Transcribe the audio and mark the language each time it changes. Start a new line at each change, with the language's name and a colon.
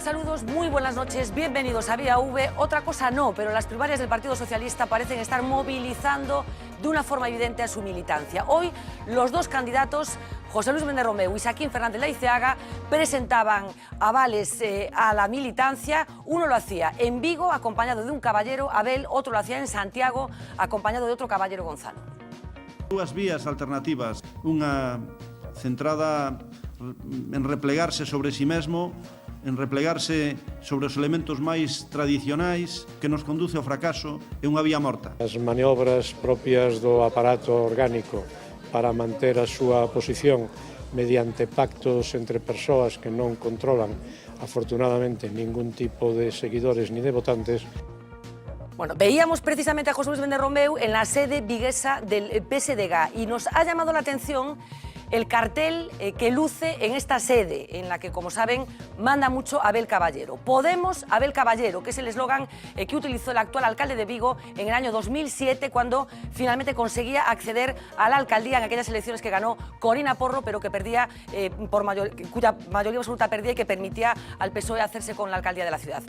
Spanish: Saludos, muy buenas noches, bienvenidos a Vía V. Otra cosa no, pero las primarias del Partido Socialista parecen estar movilizando de una forma evidente a su militancia. Hoy los dos candidatos, José Luis Méndez Romeu y Xaquín Fernández Leiceaga, presentaban avales a la militancia. Uno lo hacía en Vigo, acompañado de un caballero, Abel, otro lo hacía en Santiago, acompañado de otro caballero, Gonzalo.
Galician: Dúas vías alternativas, unha centrada en replegarse sobre si mesmo, en replegarse sobre os elementos máis tradicionais que nos conduce ao fracaso, é unha vía morta. As maniobras propias do aparato orgánico para manter a súa posición mediante pactos entre persoas que non controlan, afortunadamente, ningún tipo de seguidores ni de votantes.
Spanish: Bueno, veíamos precisamente a José Luis Méndez Romeu en la sede viguesa del PSDG y nos ha llamado la atención el cartel que luce en esta sede, en la que, como saben, manda mucho Abel Caballero. Podemos, Abel Caballero, que es el eslogan que utilizó el actual alcalde de Vigo en el año 2007, cuando finalmente conseguía acceder a la alcaldía en aquellas elecciones que ganó Corina Porro, pero que perdía, cuya mayoría absoluta perdía y que permitía al PSOE hacerse con la alcaldía de la ciudad.